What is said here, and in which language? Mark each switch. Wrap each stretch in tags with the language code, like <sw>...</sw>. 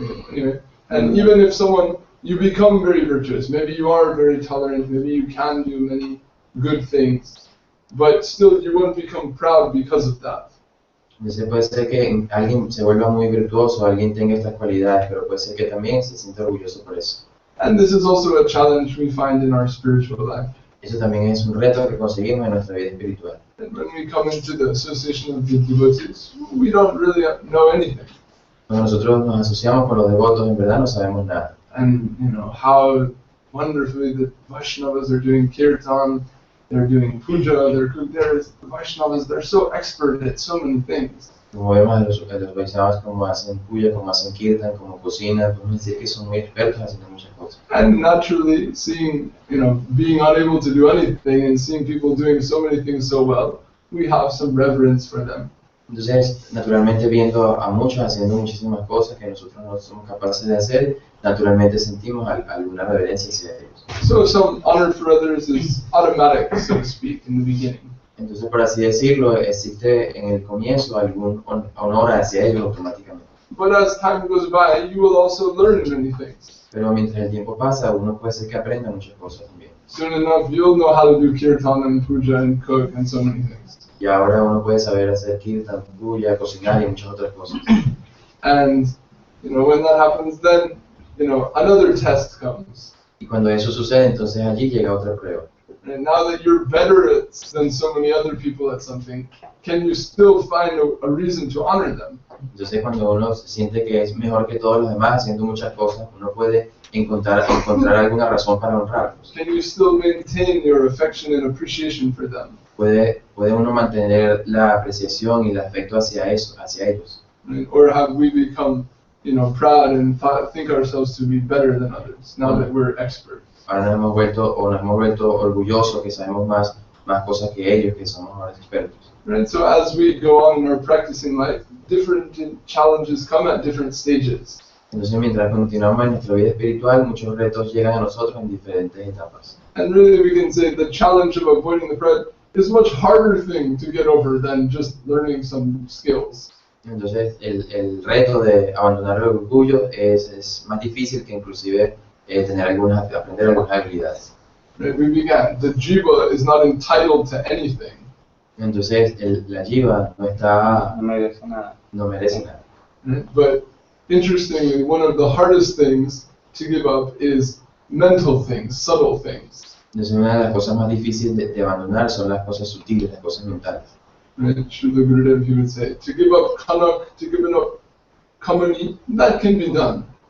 <en>Anyway, and even if you become very virtuous, maybe you are very tolerant, maybe you can do many good things, but still you won't become proud because of that.</en> <es>Entonces puede ser que alguien se vuelva muy virtuoso, alguien tenga estas cualidades, pero puede ser que también se sienta orgulloso por eso.</es> <en>And this is also a challenge we find in our spiritual life.</en> <es>Eso también es un reto que conseguimos en nuestra vida espiritual.</es> <en>And when we come into the association of the devotees, we don't really know anything.</en> <es>Cuando nosotros nos asociamos con los devotos, en verdad no sabemos nada.</es> <en>And how wonderfully the Vaishnavas are doing kirtan, they're doing puja, the Vaishnavas, they're so expert at so many things.</en> <es>Como vemos a los Vaishnavas como hacen puya, como hacen kirtan, como cocinan, podemos decir que son muy expertos haciendo muchas cosas.</es> <en>And naturally, seeing, being unable to do anything and seeing people doing so many things so well, we have some reverence for them.</en> <es>Entonces, naturalmente viendo a muchos haciendo muchísimas cosas que nosotros no somos capaces de hacer, naturalmente sentimos alguna reverencia hacia ellos.</es> <en>So some honor for others is automatic, so to speak, in the beginning.</en> <es>Entonces, por así decirlo, existe en el comienzo algún honor hacia ellos automáticamente.</es> <en>But as time goes by, you will also learn many things.</en> <es>Pero mientras el tiempo pasa, uno puede ser que aprenda muchas cosas también.</es> <en>Soon enough, you'll know how to do kirtan and puja and cook and so many things.</en> <es>Y ahora uno puede saber hacer kirtan, puya, cocinar y muchas otras cosas.</es> <en>And, when that happens, then, another test comes.</en> <es>Y cuando eso sucede, entonces allí llega otra prueba.</es> <en>And now that you're better than so many other people at something, can you still find a reason to honor them?</en> <es>Entonces cuando uno siente que es mejor que todos los demás haciendo muchas cosas, uno puede encontrar alguna razón para honrarlos.</es> <en>Can you still maintain your affection and appreciation for them?</en> <es>Puede uno mantener la apreciación y el afecto hacia ellos.</es> <en>Right? Or have we become, proud and think ourselves to be better than others now that we're experts?</en> <es>Ahora nos hemos vuelto orgullosos, que sabemos más cosas que ellos, que somos ahora expertos.</es> <en>Right? So as we go on in our practicing life, different challenges come at different stages.</en> <es>Entonces mientras continuamos en nuestra vida espiritual, muchos retos llegan a nosotros en diferentes etapas.</es> <en>And really we can say the challenge of avoiding the pride is a much harder thing to get over than just learning some skills.</en> <es>Entonces el reto de abandonar el orgullo es más difícil que inclusive aprender algunas habilidades.</es> <en>Right? We began, the jiva is not entitled to anything.</en> <es>Entonces la jiva No merece nada. no merece nada.</es> <en>Right? But interestingly, one of the hardest things to give up is mental things, subtle things.</en> <es>Entonces una de las cosas más difíciles de abandonar son las cosas sutiles, las cosas mentales.</es> <en>Right? Srila Gurudev, he would say, to give up kanak, to give up kamani, that can be done.</en>